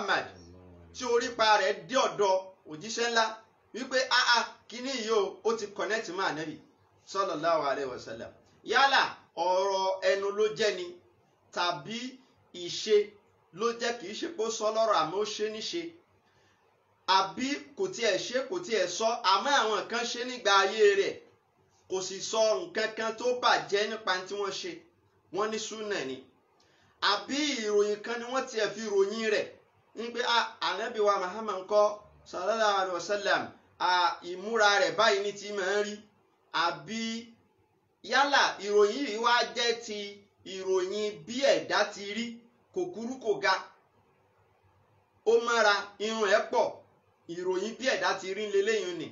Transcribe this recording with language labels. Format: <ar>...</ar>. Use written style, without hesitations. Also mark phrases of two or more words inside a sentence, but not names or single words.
<yo>Muhammad tí orípa rẹ̀ dé ọ̀dọ̀ òjíṣẹ́ ńlá wípé kíní yìí ó ti connect mọ́ ànábì</yo> <ar>صلى الله عليه وسلم.</ar> <yo>Yálà ọ̀rọ̀ ẹnu ló jẹ́ ni tàbí ìṣe ló jẹ́, kì í ṣe pé ó sọ lọ́rọ̀ àmọ́ ó ṣe níṣe, àbí kò tiẹ̀ ṣe kò tiẹ̀ sọ àmọ́ àwọn kan ṣe nígbà ayé rẹ̀ kò sì sọ nǹkan kan tó bàjẹ́ nípa tí wọ́n ṣe, wọ́n ní súnà ni. Àbí ìròyìn kan ni wọ́n tiẹ̀ fi ròyìn rẹ̀ ń pé ànábì wa Muhammad ńkọ́</yo> <ar>صلى الله عليه وسلم</ar> <yo>ìmúra rẹ̀ báyìí ní ti máa ń rí. Àbí yálà ìròyìn yìí wá jẹ́ ti ìròyìn bí ẹ̀dá ti rí, kò kúrú kò ga, ó mọ́ra, irun ẹ̀ pọ̀, ìròyìn bí ẹ̀dá ti rí lélẹ́yìn ni.</yo>